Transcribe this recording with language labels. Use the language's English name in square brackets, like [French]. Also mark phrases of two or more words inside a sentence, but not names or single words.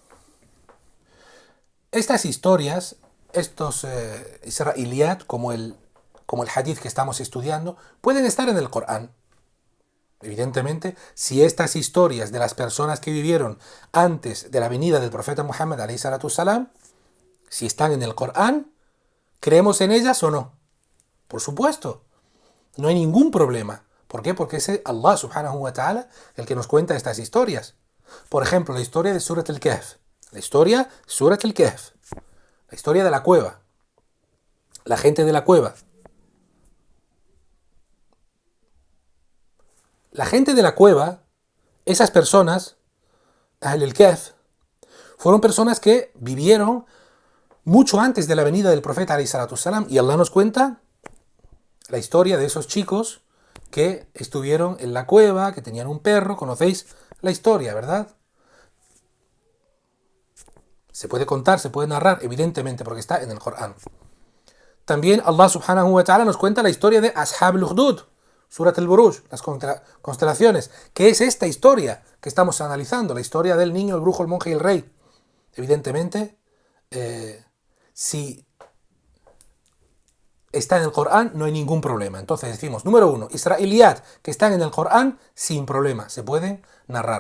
[Spanish] Estas historias, estos israeliyat, como el hadith que estamos estudiando, pueden estar en el Corán. Evidentemente, si estas historias de las personas que vivieron antes de la venida del profeta Muhammad [Arabic] عليه الصلاة السلام, [Spanish] si están en el Corán, ¿creemos en ellas o no? Por supuesto. No hay ningún problema. ¿Por qué? Porque es [Arabic] الله سبحانه وتعالى [Spanish] el que nos cuenta estas historias. Por ejemplo, la historia de Surat al-Kahf. La historia de Surat al-Kahf. La historia de la cueva. La gente de la cueva. La gente de la cueva, esas personas, [Arabic] أهل الكهف, [Spanish] fueron personas que vivieron mucho antes de la venida del profeta [Arabic] عليه الصلاة السلام, [Spanish] y Allah nos cuenta la historia de esos chicos que estuvieron en la cueva, que tenían un perro. Conocéis la historia, ¿verdad? Se puede contar, se puede narrar, evidentemente, porque está en el Corán. También [Arabic] الله سبحانه وتعالى [Spanish] nos cuenta la historia de Ashab al-Ukhdud, Surat al-Buruj, las constelaciones, que es esta historia que estamos analizando, la historia del niño, el brujo, el monje y el rey. Evidentemente, si está en el Corán, no hay ningún problema. Entonces decimos, número 1, israeliyat que están en el Corán, sin problema, se pueden narrar.